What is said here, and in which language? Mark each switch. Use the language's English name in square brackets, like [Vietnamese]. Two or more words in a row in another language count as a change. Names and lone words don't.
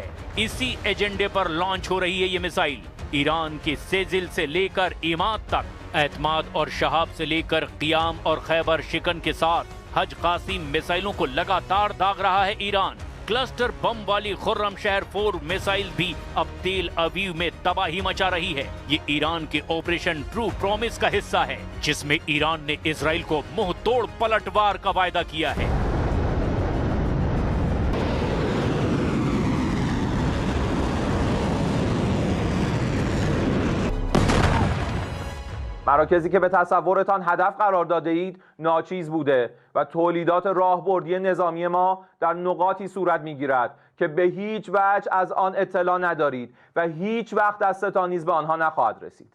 [Hindi] इसी एजेंडे पर लॉन्च हो रही है ये मिसाइल। ईरान के सेजिल से लेकर इमाद तक, एतमाद और शहाब से लेकर क़ियाम और खैबर शिकन के साथ हज कासिम मिसाइलों को लगातार दाग रहा है ईरान। [English] cluster bomb [Hindi] वाली खुर्रम शहर 4 मिसाइल भी अब तेल अवीव में तबाही मचा रही है। ये ईरान के ऑपरेशन ट्रू प्रॉमिस का हिस्सा है जिसमें ईरान ने इजराइल को मुंह तोड़ पलटवार का वायदा किया है। [Persian] مراکزی که به تصورتان هدف قرار داده اید ناچیز بوده و تولیدات راهبردی نظامی ما در نقاطی صورت میگیرد که به هیچ وجه از آن اطلاع ندارید و هیچ وقت دستتان نیز به آنها نخواهد رسید.